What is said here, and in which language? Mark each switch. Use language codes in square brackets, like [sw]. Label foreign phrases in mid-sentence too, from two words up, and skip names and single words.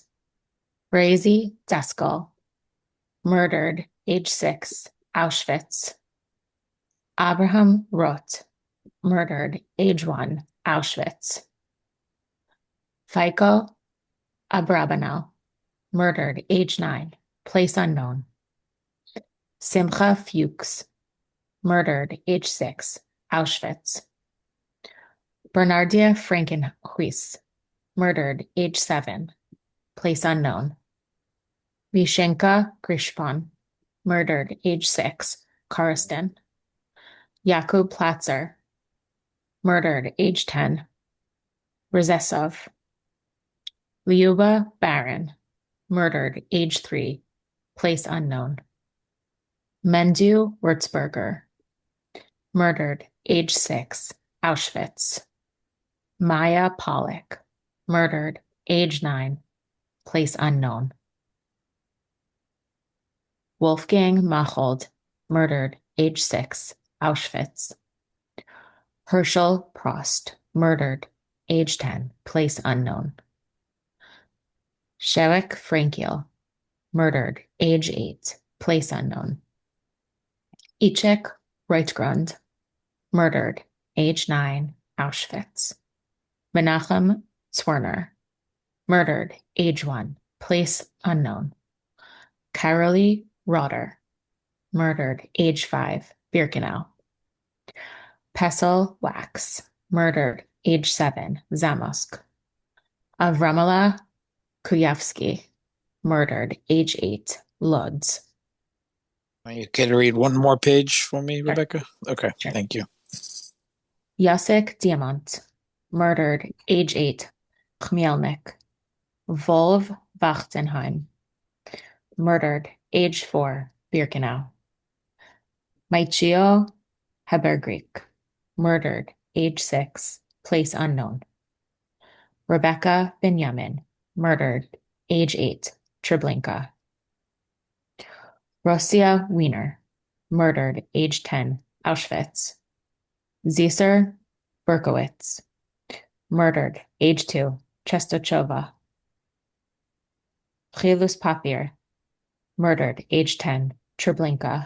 [en] Razy Daskal, murdered, age 6, Auschwitz. Abraham Roth, murdered, age 1, Auschwitz. Faiko Abrabanel, murdered, age 9, place unknown. Simcha Fuchs, murdered, age 6, Auschwitz. Bernardia Frankenhuis, murdered, age 7, place unknown. Vishenka Grishpon, murdered, age 6, Karistan. Yakub Platzer, murdered, age 10, Rezesov. Lyuba Baron, murdered, age 3, place unknown. Mendu Wurzberger, murdered, age 6, Auschwitz. Maya Pollock, murdered, age 9, place unknown. Wolfgang Machold, murdered, age 6, Auschwitz. Herschel Prost, murdered, age 10, place unknown. Shevek Frankiel, murdered, age 8, place unknown. Ichek Reitgrund, murdered, age 9, Auschwitz. Menachem Zwerner, murdered, age 1, place unknown. Carolee Rotter, murdered, age 5, Birkenau. Pesel Wax, murdered, age 7, Zamosk. Avramala Kuyavsky, murdered, age 8, Lodz. Are you okay to read one more page for me, Rebecca? Okay, thank you. Jacek Diamant, murdered, age 8, Chmielnik. Volv Wachtenheim, murdered, age 4, Birkenau. Maichio Habergrik, murdered, age 6, place unknown. Rebecca Benjamin, murdered, age 8, Treblinka. Rosia Wiener, murdered, age 10, Auschwitz. Zisser Berkowitz, murdered, age 2, Czestochowa. Chilus Papier, murdered, age 10, Treblinka.